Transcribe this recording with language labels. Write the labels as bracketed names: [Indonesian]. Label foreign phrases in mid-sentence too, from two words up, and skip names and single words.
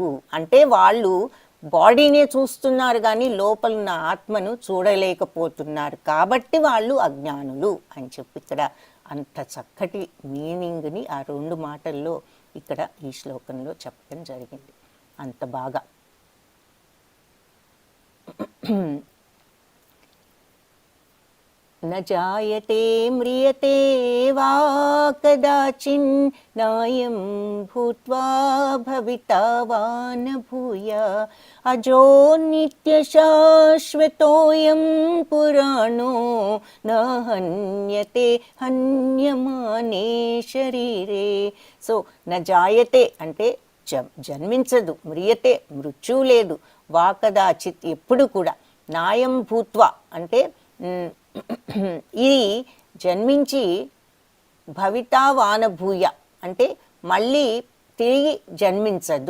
[Telugu] అంటే వాళ్ళు బాడీనే చూస్తున్నారు కానీ లోపల ఉన్న ఆత్మను చూడలేకపోతున్నారు. కాబట్టి వాళ్ళు అజ్ఞానులు అని చెప్పి ఇక్కడ అంత చక్కటి మీనింగ్ని ఆ 2 మాటల్లో ఇక్కడ ఈ శ్లోకంలో చెప్పడం జరిగింది. అంత బాగా [Sanskrit] न जायते म्रियते वा कदाचिन् नायं भूत्वा भविता वा न भूया अजो नित्यशाश्वतोऽयं पुराणो न हन्यते हन्यमाने शरीरे. [Telugu] సో [Sanskrit] न जायते [Telugu] అంటే జన్మించదు, మ్రియతే మృత్యు లేదు, [Sanskrit] వా కదాచిత్ [Telugu] ఎప్పుడు కూడా, [Sanskrit] నాయం భూత్వా [Telugu] అంటే ఇది జన్మించి [Sanskrit] భవితా వానభూయ [Telugu] అంటే మళ్ళీ తిరిగి జన్మించదు.